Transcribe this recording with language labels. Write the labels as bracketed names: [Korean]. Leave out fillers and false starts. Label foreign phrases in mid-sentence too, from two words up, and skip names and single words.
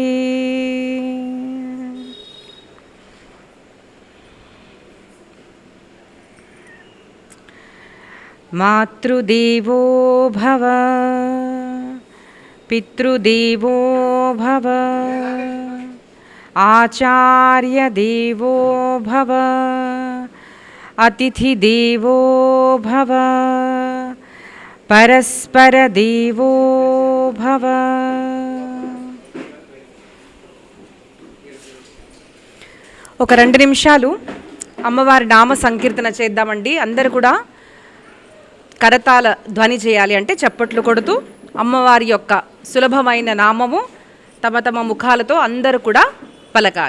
[Sanskrit] मातृदेवो भव पितृदेवो भव आचार्यदेवो भव अतिथिदेवो भव परस्परदेवो भव। [Telugu] ఒక 2 నిమిషాలు అమ్మవారి నామ సంకీర్తన చేద్దామండి. అందరూ కూడా కరతాళ ధ్వని చేయాలి, అంటే చప్పట్లు కొడుతూ అమ్మవారి యొక్క సులభమైన నామము తమ తమ ముఖాలతో అందరూ కూడా పలకాలి.